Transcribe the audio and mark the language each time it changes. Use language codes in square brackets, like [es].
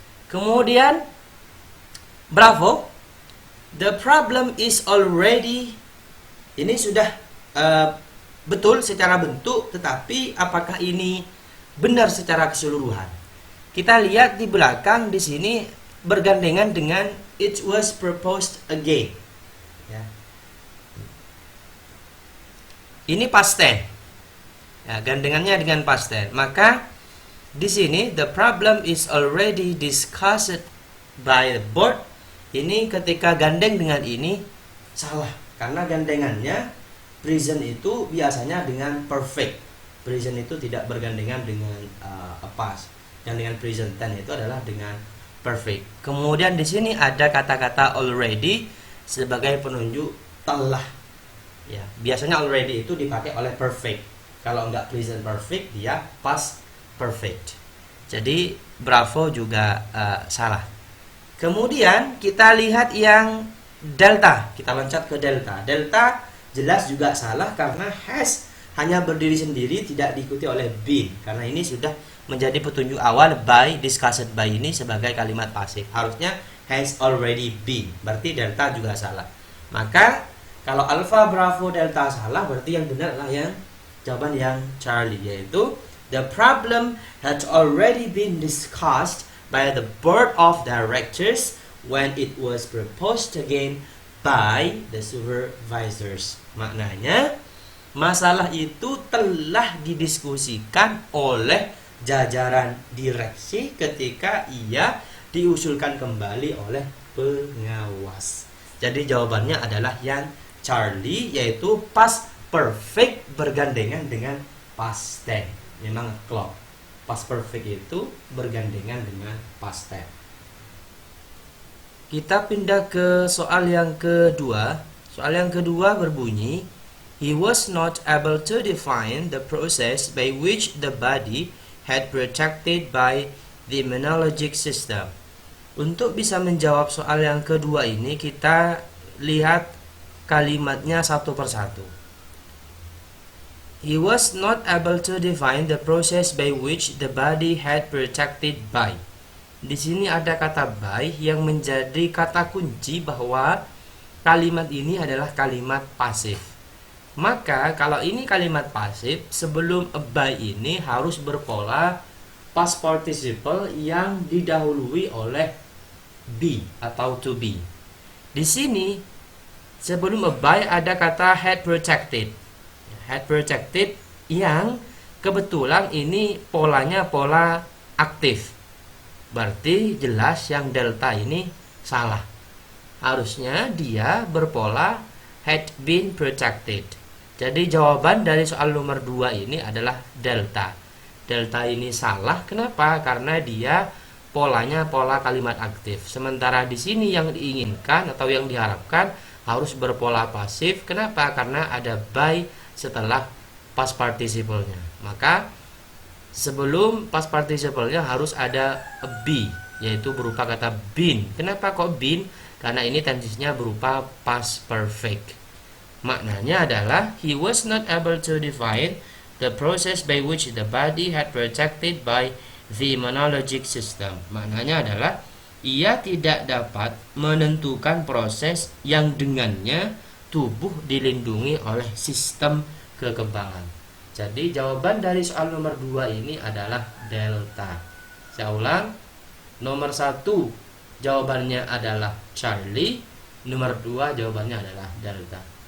[id] Kemudian bravo, [en] the problem is already, [id] ini sudah betul secara bentuk, tetapi apakah ini benar secara keseluruhan? Kita lihat di belakang di sini bergandengan dengan [en] it was proposed again. [id] Ya. Ini past tense. Ya, gandengannya dengan past tense. Maka di sini [en] the problem is already discussed by the board. [id] Ini ketika gandeng dengan ini salah, karena gandengannya present itu biasanya dengan perfect. Present itu tidak bergandengan dengan past. Gandengan present tense itu adalah dengan perfect. Kemudian di sini ada kata-kata already sebagai penunjuk telah. Ya, biasanya already itu dipakai oleh perfect. Kalau enggak present perfect, dia past perfect. Jadi bravo juga salah. Kemudian kita lihat yang delta. Kita loncat ke delta. Delta jelas juga salah karena has hanya berdiri sendiri, tidak diikuti oleh been. Karena ini sudah menjadi petunjuk awal by, discussed by ini sebagai kalimat pasif. Harusnya has already been. Berarti delta juga salah. Maka kalau alpha, bravo, delta salah, berarti yang benar adalah yang jawaban yang Charlie, yaitu [en] The problem had already been discussed by the board of directors when it was proposed again by the supervisors. [id] Maknanya, masalah itu telah didiskusikan oleh jajaran direksi ketika ia diusulkan kembali oleh pengawas. Jadi jawabannya adalah yang Charlie, yaitu past perfect bergandengan dengan past tense. Memang klop. Past perfect itu bergandengan dengan past tense. Kita pindah ke soal yang kedua. Soal yang kedua berbunyi, [en] he was not able to define the process by which the body had protected by the immunologic system. [id] Untuk bisa menjawab soal yang kedua ini, kita lihat kalimatnya satu persatu. [en] He was not able to define the process by which the body had protected by. [id] Di sini ada kata by yang menjadi kata kunci bahwa kalimat ini adalah kalimat pasif. Maka kalau ini kalimat pasif, sebelum by ini harus berpola past participle yang didahului oleh be atau to be. Di sini sebelum by ada kata had protected. Had protected yang kebetulan ini polanya pola aktif. Berarti jelas yang delta ini salah. Harusnya dia berpola had been protected. Jadi jawaban dari soal nomor 2 ini adalah delta. Delta ini salah. Kenapa? Karena dia polanya pola kalimat aktif. Sementara di sini yang diinginkan atau yang diharapkan harus berpola pasif. Kenapa? Karena ada by setelah past participle-nya. Maka sebelum past participle-nya harus ada be, yaitu berupa kata been. Kenapa kok been? Karena ini tensesnya berupa past perfect. Maknanya adalah [en] he was not able to define the process by which the body had protected by the immunologic system. [id] Maknanya adalah ia tidak dapat menentukan proses yang dengannya tubuh dilindungi oleh sistem kekebalan. Jadi jawaban dari soal nomor 2 ini adalah delta. Saya ulang, nomor 1 jawabannya adalah Charlie, nomor 2 jawabannya adalah delta.